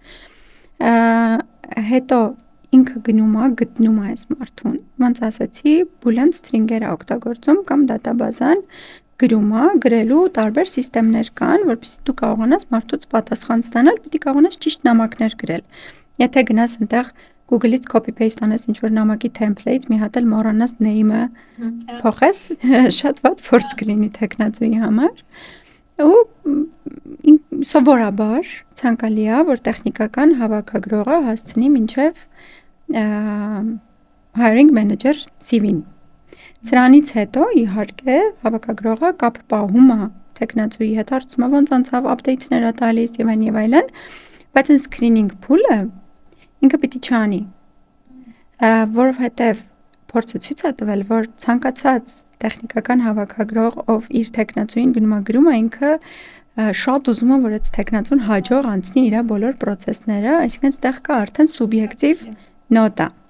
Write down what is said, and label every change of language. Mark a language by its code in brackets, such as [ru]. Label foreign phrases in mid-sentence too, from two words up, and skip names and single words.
[hy] Հետո ինքը գտնում է այս մարդուն։ Ոնց ասացի, [en] boolean string- [hy] եր օգտագործում կամ դատաբազան գրելու տարբեր սիստեմներ կան, որպեսզի դու կարողանաս մարդուց պատասխան ստանալ, պիտի կարողանաս ճիշտ նամակներ գրել։ Եթե գնաս այնտեղ Google-ից copy-paste անես ինչ-որ նամակի template, մի հատ էլ մոռանաս name-ը փոխես, շատ վատ փորձ կլինի տեխնացուի համար։ Ու սովորաբար ցանկալի է, որ տեխնիկական հավաքագրողը հասցնի մինչև [en] hiring manager [hy] CV-ն։ Սրանից հետո իհարկե հավաքագրողը կապ պահում է տեխնացուի հետ, հարցում է ոնց անցավ, update-ներ է տալիս եւ այլն, բայց այն [en] screening pool- [hy] ը ինքը պիտի չանի, որովհետեւ փորձը ցույց է տվել, որ ցանկացած տեխնիկական հավաքագրող, ով իր տեխնացուին գրում է, ինքը շատ ուզում է, որ այդ տեխնացուն հաջող անցնի իր բոլոր process-ները, այսինքն այդտեղ կա արդեն սուբյեկտիվ նոտա։